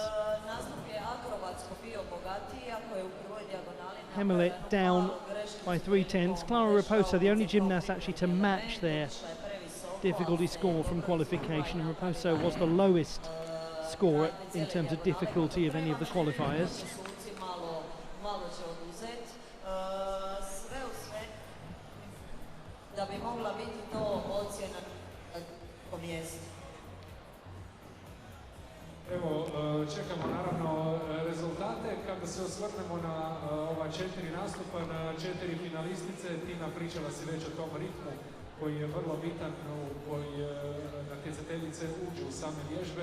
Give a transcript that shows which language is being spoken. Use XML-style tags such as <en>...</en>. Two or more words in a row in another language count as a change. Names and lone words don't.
<en>Hämmerle down by 3/10. Clara Raposo, the only gymnast actually to match their difficulty score from qualification, and Raposo was the lowest scorer in terms of difficulty of any of the qualifiers.</en> <hr>Evo, čekamo naravno rezultate. Kada se osvrnemo na ova 4 nastupa, na 4 finalistice, Tina pričala si već o tom ritmu koji je vrlo bitan u koji natjecateljice uđu u same vježbe.</hr>